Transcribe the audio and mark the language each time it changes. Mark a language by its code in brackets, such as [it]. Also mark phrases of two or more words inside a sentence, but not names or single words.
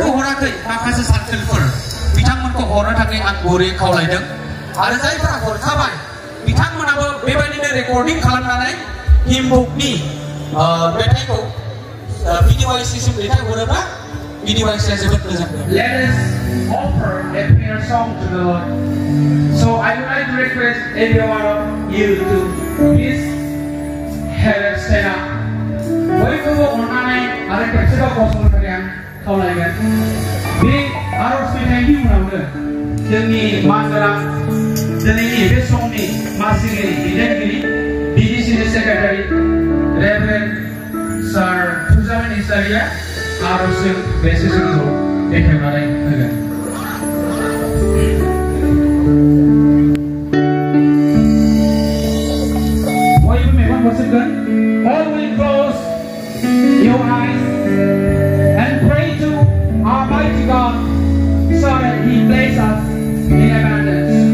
[brx] माखासे सार्केलफोर बिथांमोनखौ हरनो थाखाय आं गुरै खावलायदों आरो जायफोरा हरखाबाय बिथांमोनाबो बेबायदिनो रेकर्डिं खालामनानै हिमबुकनि मेथाइखौ भिडिअसिम दैथायहरोब्ला भिडिअसिया जोबोद मोजां [en] Let us offer a prayer song to the Lord. So I would like to request every one of you to please stand up. [brx] बयखौबो अननानै आरो खेबसेबाव गसंनो थाखाय आं खावलायगोन बे आरज मेथाइनि उनावनो जोंनि मानगोनां दिनैनि बे समनि मासिगिरि दैदेनगिरि बिडिसिनि सेक्रेटारि रेभारेन्ड सार फुजामेन इसारिया आरजजों बे सेसनखौ बेखेवनानै होगोन बयबो मेगन बसगोन [en] all will close your eyes and pray to Almighty God so that He bless us in abundance.